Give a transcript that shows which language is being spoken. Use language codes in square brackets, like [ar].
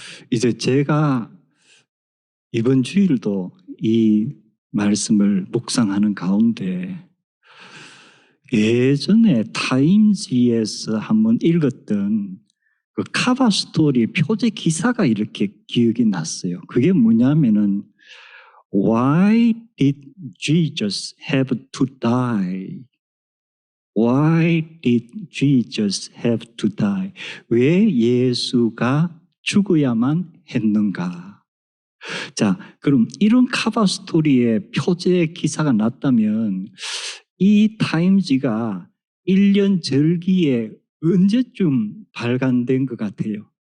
[ko] 이제 제가 이번 주일도 이 말씀을 묵상하는 가운데 예전에 타임지에서 한번 읽었던 그 카바 스토리 표제 기사가 이렇게 기억이 났어요. [en] 그게 뭐냐면은 Why did Jesus have to die? Why did Jesus have to die? [ko] 왜 예수가 죽어야만 했는가? 자, 그럼 이런 카바 스토리의 표제 기사가 났다면 이 타임지가 1년 절기에 언제쯤 발간된 것 같아요?